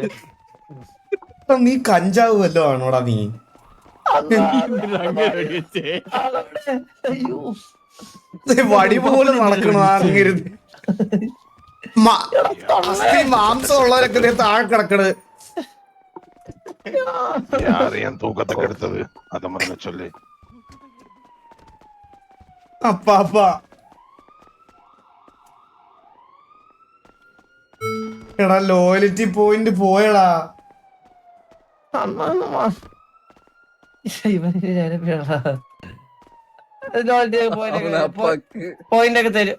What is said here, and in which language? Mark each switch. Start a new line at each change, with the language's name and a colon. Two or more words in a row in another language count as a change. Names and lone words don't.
Malayalam: നീ കഞ്ചാവ് വല്ലോ ആണോടാ നീ? അങ്ങനെ വെടിവെച്ചേ. അയ്യോ വടി പോലെ നടക്കണു അങ്ങരുത്. മാംസം ഉള്ളവരൊക്കെ ദേ താഴെ കിടക്കണ്.
Tamil: யாரையும் தூக்கத்துக்கு எடுத்தது அத மாதிரி சொல்லி
Malayalam: അപ്പാ എടാ
English: loyalty point
Malayalam: പോയടാ. പോയിന്റ് ഒക്കെ തരും.